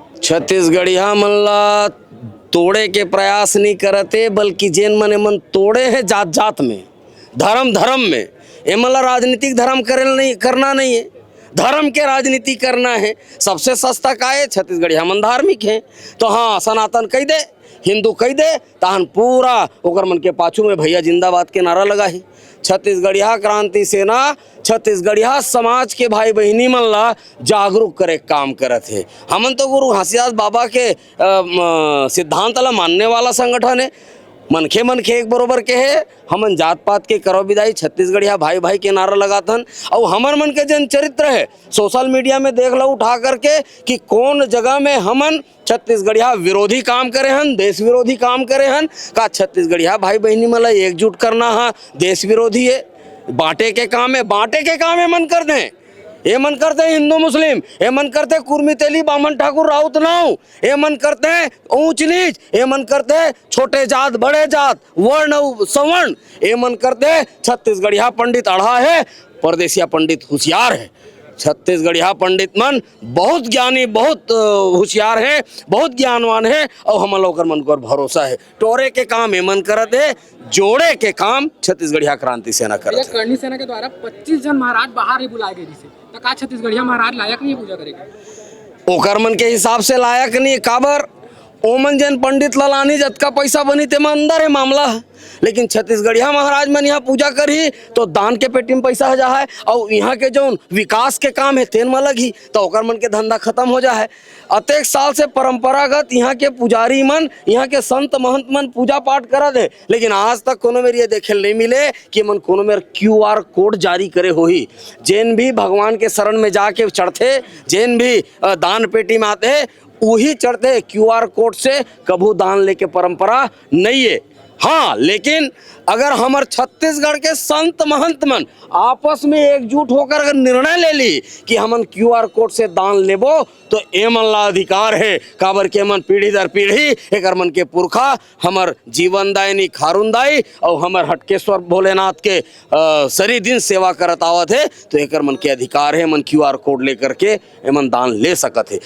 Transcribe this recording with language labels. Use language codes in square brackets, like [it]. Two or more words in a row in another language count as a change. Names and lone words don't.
[hne] छत्तीसगढ़िया मन ला तोड़े के प्रयास नहीं करते बल्कि जैन मन तोड़े है जात जात में धर्म में एमन ला राजनीतिक धर्म करना नहीं है धर्म के राजनीति करना है। सबसे सस्ता का है छत्तीसगढ़िया मन धार्मिक है तो हाँ सनातन कह दे हिंदू कह दे तहन पूरा ओकर मन के पाछू में भैया जिंदाबाद के नारा लगा ही। छत्तीसगढ़िया क्रांति सेना छत्तीसगढ़िया समाज के भाई बहनी मन ला जागरूक करे के काम करत है। हमन तो गुरु घासीदास बाबा के सिद्धांत ला मानने वाला संगठन है। मनखे मनखे एक बरोबर के है, हमन जात पात के करो विदाई, छत्तीसगढ़िया भाई भाई के नारा लगाथन। और हमर मन के जन चरित्र है [en] social media [hne] में देख लो उठा करके कि कौन जगह में हमन छत्तीसगढ़िया विरोधी काम करे हन, देश विरोधी काम करे हन। का छत्तीसगढ़िया भाई बहनी मला एकजुट करना है देश विरोधी है, बांटे के काम है, बांटे के काम है मन कर दें। ये मन करते हैं हिंदू मुस्लिम, ये मन करते हैं कुर्मी तेली बामन ठाकुर राउत नाव, ये मन करते हैं ऊंच नीच, ये मन करते हैं छोटे जात बड़े जात वर्ण सवर्ण, ये मन करते हैं छत्तीसगढ़िया पंडित अढ़ा है परदेसिया पंडित होशियार है। छत्तीसगढ़िया पंडित मन बहुत ज्ञानी बहुत होशियार है, बहुत ज्ञानवान है और हम लोग मन को भरोसा है। टोरे के काम ये मन करत है, जोड़े के काम छत्तीसगढ़िया क्रांति सेना करत है। करनी सेना के द्वारा 25 जन महाराज बाहर ही बुलाए गए जिसे तो का छत्तीसगढ़िया महाराज लायक नहीं है पूजा करेगा? ओकर मन के हिसाब से लायक नहीं है। काबर ओमन जन पंडित ललानी जतका पैसा बनी ते में अंदर है मामला है। लेकिन छत्तीसगढ़िया महाराज मन यहाँ पूजा करही तो दान के पेटी में पैसा हो जा है और यहाँ के जो विकास के काम है तेन में लगी तो ओकर मन के धंधा खत्म हो जा है। अतेक साल से परंपरागत यहाँ के पुजारी मन यहाँ के संत महंत मन पूजा पाठ करत है, लेकिन आज तक कोनो मेर ये देखे नहीं मिले कि मन कोनो मेर QR कोड जारी करे होही। जैन भी भगवान के शरण में जाके चढ़ते, जैन भी दान पेटी में आते वही चढ़ते, QR कोड से कभू दान लेके परंपरा नहीं है। हाँ, लेकिन अगर हमार छत्तीसगढ़ के संत महंत मन आपस में एकजुट होकर अगर निर्णय ले ली कि हमन QR कोड से दान लेबो तो ए मन ला अधिकार है। काबर के मन पीढ़ी दर पीढ़ी एक मन के पुरखा हमर जीवन दायनी खारुन दाई और हमर हटकेश्वर भोलेनाथ के सरी दिन सेवा करत आवत है तो एक मन के अधिकार है, मन QR कोड लेकर के एमन दान ले सकत है।